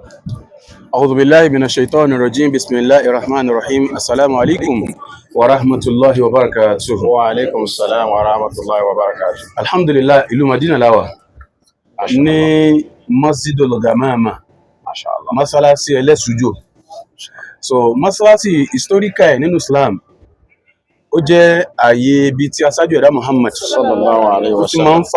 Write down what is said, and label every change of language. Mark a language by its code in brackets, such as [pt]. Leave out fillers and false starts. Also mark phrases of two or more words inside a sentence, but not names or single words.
[ar] أعوذ بالله من الشيطان الرجيم بسم الله الرحمن الرحيم السلام عليكم ورحمة الله وبركاته. وعليكم السلام ورحمة الله وبركاته. الحمد لله [yo] ìlú Madina la wà ní Masjidul Gamama [ar] Mashallah. [yo] masalasi ẹlẹ́sùjò. So masalasi historical nínú Islam ó jẹ́ ààyè ibi tí aṣáájú ẹ̀dá Muhammad [ar] صلى الله عليه و [yo] tí máa ń